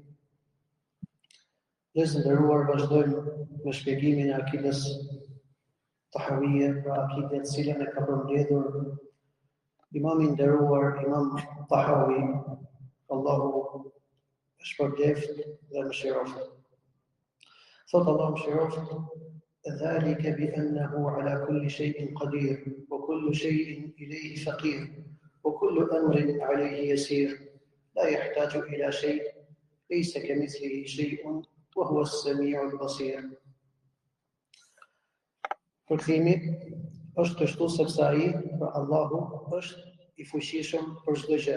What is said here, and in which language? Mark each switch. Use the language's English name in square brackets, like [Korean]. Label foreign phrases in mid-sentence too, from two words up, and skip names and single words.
[Albanian] Lesë ndëruar, vazhdojmë me shpjegimin e akides tahawije, pra akide të cilën e ka përmbledhur imami nderuar Imam Tahawi, Allahu e shpërbleft dhe mëshiroft. Thot Allahu mëshiroft: [Arabic] "ذلك بأنه على كل شيء قدير، وكل شيء إليه فقير، وكل أمر عليه يسير، لا يحتاج إلى شيء، ليس كمثله شيء، وهو السميع البصير." [Albanian] Përkthimi është të shtu sepse ai, pra Allahu, është i fuqishëm për çdo gjë.